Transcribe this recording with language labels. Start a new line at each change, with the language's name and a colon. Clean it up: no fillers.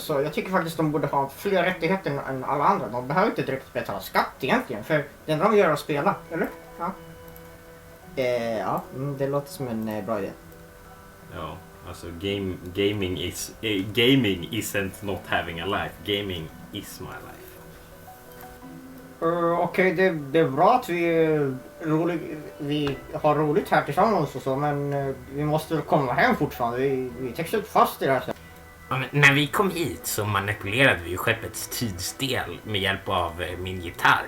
Swedish: Så jag tycker faktiskt de borde ha fler rättigheter än alla andra. De behöver inte direkt betala skatt egentligen, för det enda de gör är att spela, eller? Ja. Det låter som en bra idé. Ja, alltså
English: gaming isn't not having a life. Gaming is my life.
Swedish: Okej, det är bra att vi har roligt här tillsammans och så, men vi måste komma hem fortfarande. Vi täcks upp fast i det här. Ja, men när vi kom hit så manipulerade vi ju skeppets tidsdel med hjälp av min gitarr.